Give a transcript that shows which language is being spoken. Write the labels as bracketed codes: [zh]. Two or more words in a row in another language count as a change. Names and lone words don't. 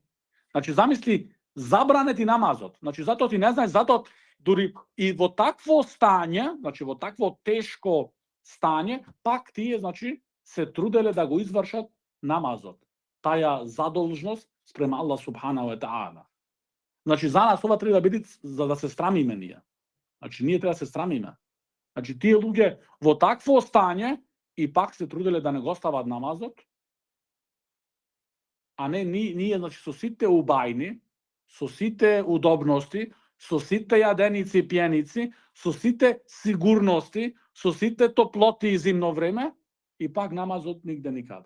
[mk] Значи, замисли, забране ти намазот. Значи, затоа ти не знаеш, затоа дури и во такво стање, значи во такво тешко стање, пак тие, значи, се труделе да го извршат намазот. Таја задолжност спрема [ar] الله سبحانه وتعالى. [mk] Значи, за нас ова треба да биде за да се срамиме ние. Значи, ние треба да се срамиме. Значи, тие луѓе во такво стање и пак се труделе да не го стават намазот, а не ние, значи, со сите убајни, со сите удобности, со сите јаденици и пиеници, со сите сигурности, со сите топлоти и зимно време, и пак намазот нигде никаде.